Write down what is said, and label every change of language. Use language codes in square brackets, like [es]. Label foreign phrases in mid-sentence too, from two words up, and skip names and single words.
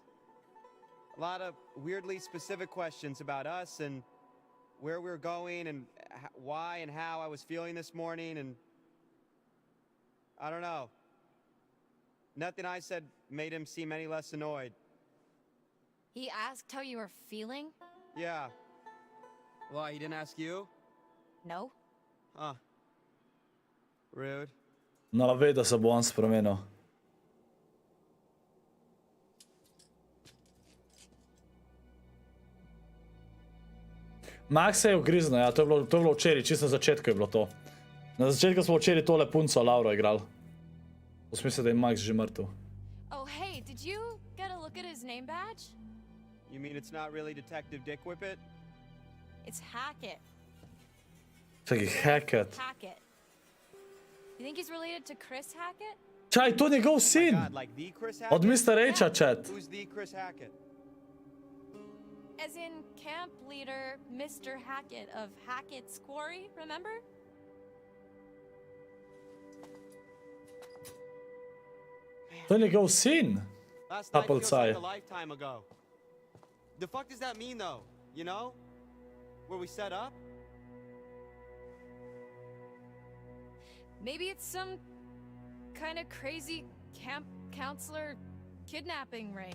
[en] A lot of weirdly specific questions about us and where we were going and why and how I was feeling this morning, and I don't know. Nothing I said made him seem any less annoyed. He asked how you were feeling? Yeah. Why, he didn't ask you? No. Huh. Rude. No, [sl] ve da se bo on spremenil. Max se je ugriznil, ja, to je bilo včeraj, čisto na začetku je bilo to. Na začetku smo včeraj tole punco Lauro igrali. V smislu, da je Max že mrtev. [en] Oh, hey, did you get a look at his name badge? You mean it's not really Detective Dick Whippet? It's Hackett. [sl] Čakaj, Hackett. Hackett. [en] You think he's related to Chris Hackett? [sl] Čaj, to je njegov sin! [en] God, like the Chris Hackett? [sl] Od Mr. H-a, chat. [en] Who's the Chris Hackett? As in camp leader Mr. Hackett of Hackett's Quarry, remember? [sl] To je njegov sin. [en] Last [sl] Ta [en] night feels [sl] policaj. [en] like a lifetime ago. The fuck does that mean, though? You know? Where we set up? Maybe it's some kind of crazy camp counselor kidnapping ring.